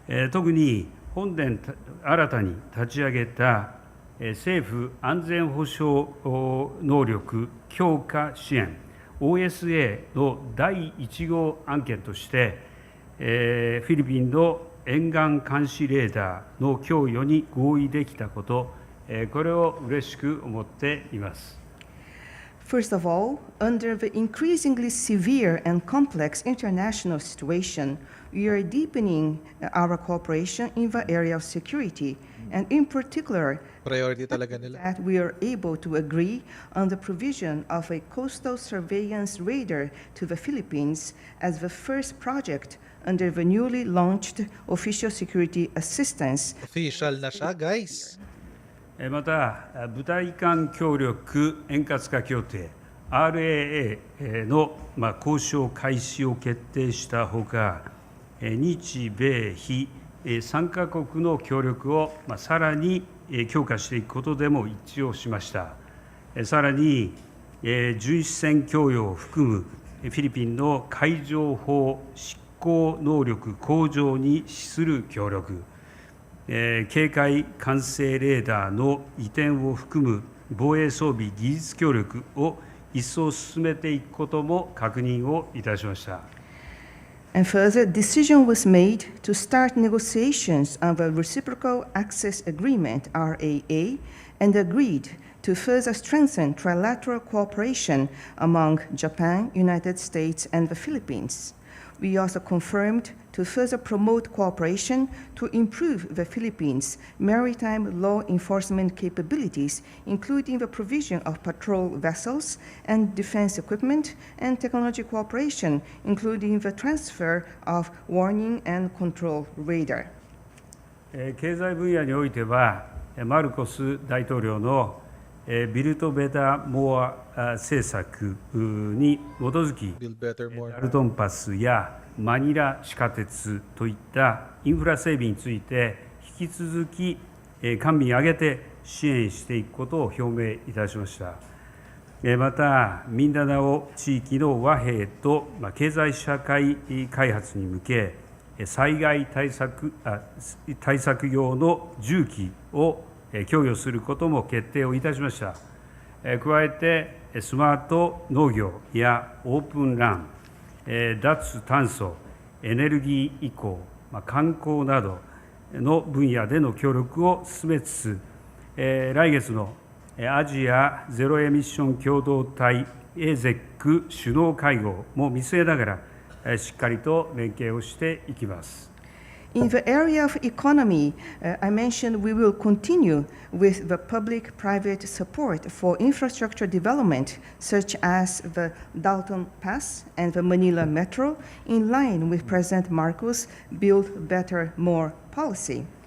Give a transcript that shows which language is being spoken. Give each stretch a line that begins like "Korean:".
Japanese: 特に本年新たに立ち上げた政府安全保障能力強化支援 OSA の第1号案件として、フィリピンの沿岸監視レーダーの供与に合意できたこと、これを嬉しく思っています。
English: First of all, under the increasingly severe and complex international situation, we are deepening our cooperation in the area of security, and in particular,
Filipino: Priority talaga nila.
English: that we are able to agree on the provision of a coastal surveillance radar to the Philippines as the first project under the newly launched Official Security Assistance
Filipino: Official na siya, guys.
Japanese: また、部隊間協力円滑化協定 RAA の交渉開始を決定したほか、日米非3カ国の協力をさらに強化していくことでも一致をしました。さらに、巡視船供与を含むフィリピンの海上法執行能力向上に資する協力、警戒管制レーダーの移転を含む防衛装備技術協力を一層進めていくことも確認をいたしました。
English: And further, decision was made to start negotiations on the Reciprocal Access Agreement, RAA, and agreed to further strengthen trilateral cooperation among Japan, United States, and the Philippines. We also confirmed to further promote cooperation to improve the Philippines' maritime law enforcement capabilities, including the provision of patrol vessels and defense equipment, and technology cooperation, including the transfer of warning and control radar.
Japanese: 経済分野においては、マルコス大統領のビルト・ベタ・モア政策に基づき、
English: Build better more.
Japanese: ダルトンパスやマニラ地下鉄といったインフラ整備について引き続き官民挙げて支援していくことを表明いたしました。また、ミンダナオ地域の和平と経済社会開発に向け、災害対策用の重機を供与することも決定をいたしました。加えて、スマート農業やオープンラン、脱炭素、エネルギー移行、観光などの分野での協力を進めつつ、来月のアジアゼロエミッション共同体 AZEC 首脳会合も見据えながら、しっかりと連携をしていきます。
English: In the area of economy, I mentioned we will continue with the public-private support for infrastructure development, such as the Dalton Pass and the Manila Metro, in line with President Marcos' Build Better, More policy.